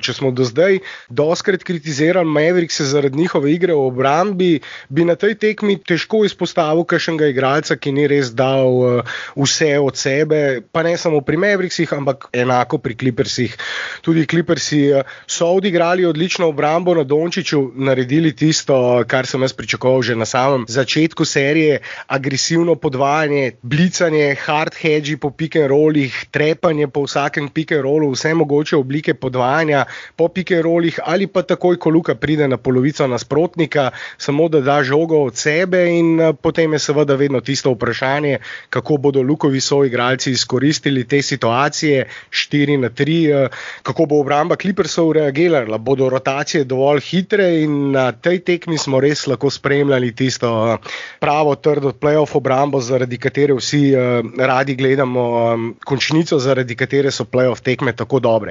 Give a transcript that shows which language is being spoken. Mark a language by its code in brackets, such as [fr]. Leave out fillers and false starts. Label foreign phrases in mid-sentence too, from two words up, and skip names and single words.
[sl] Če smo do zdaj doskrat kritizirali Maverickse zaradi njihove igre v obrambi, bi na tej tekmi težko izpostavil kakšnega igralca, ki ni res dal vse od sebe, pa ne samo pri Mavericksih, ampak enako pri Clippersih. Tudi Clippersi so odigrali odlično obrambo, na Dončiću naredili tisto, kar sem jaz pričakoval že na samem začetku serije, agresivno podvajanje, blicanje, hard hedži po [en] pick and rollih, [sl] trepanje po vsakem [en] pick and rollu, [sl] vse mogoče oblike podvajanja po [en] pick and rollih, [sl] ali pa takoj, ko Luka pride na polovico nasprotnika, samo da da žogo od sebe, in potem je seveda vedno tisto vprašanje, kako bodo Lukovi soigralci izkoristili te situacije 4-3, kako bo obramba Clippersov reagirala, bodo rotacije dovolj hitre, in na tej tekmi smo res lahko spremljali tisto pravo trdo playoff obrambo, zaradi katere vsi radi gledamo končnico, zaradi katere so playoff tekme tako dobre.